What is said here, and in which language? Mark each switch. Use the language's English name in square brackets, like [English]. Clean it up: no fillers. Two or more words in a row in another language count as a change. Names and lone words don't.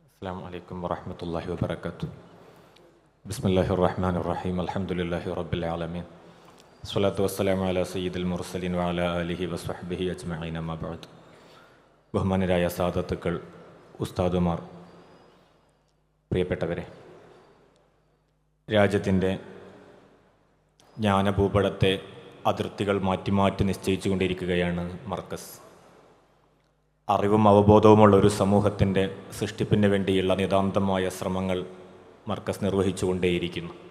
[Arabic] السلام عليكم ورحمة الله وبركاته. بسم الله الرحمن الرحيم. الحمد لله رب العالمين. الصلاة والسلام على سيد المرسلين وعلى آله وصحبه أجمعين. ما بعد. [Malayalam] ബഹുമാനരായ സാദത്തുക്കൾ, ഉസ്താദുമാർ, പ്രിയപ്പെട്ടവരെ, രാജ്യത്തിൻ്റെ ജ്ഞാനഭൂപടത്തെ അതിർത്തികൾ മാറ്റി മാറ്റി നിശ്ചയിച്ചു കൊണ്ടിരിക്കുകയാണ് മർക്കസ്. അറിവും അവബോധവുമുള്ള ഒരു സമൂഹത്തിൻ്റെ സൃഷ്ടിപ്പിന് വേണ്ടിയുള്ള നിതാന്തമായ ശ്രമങ്ങൾ മർക്കസ് നിർവഹിച്ചുകൊണ്ടേയിരിക്കുന്നു.